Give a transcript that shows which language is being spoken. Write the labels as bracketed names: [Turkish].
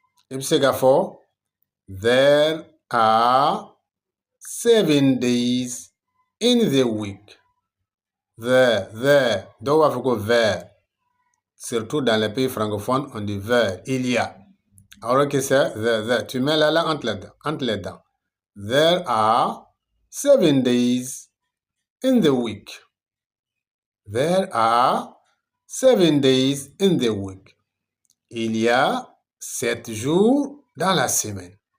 [English] Ibsega for there are 7 days in the week. [French] There. Donc, on va faire there. Surtout dans les pays francophones, on dit there. Il y a. Alors que c'est there. Tu mets la langue entre les dents. [English] There are 7 days in the week. There are 7 days in the week. [French] Il y a 7 jours dans la semaine.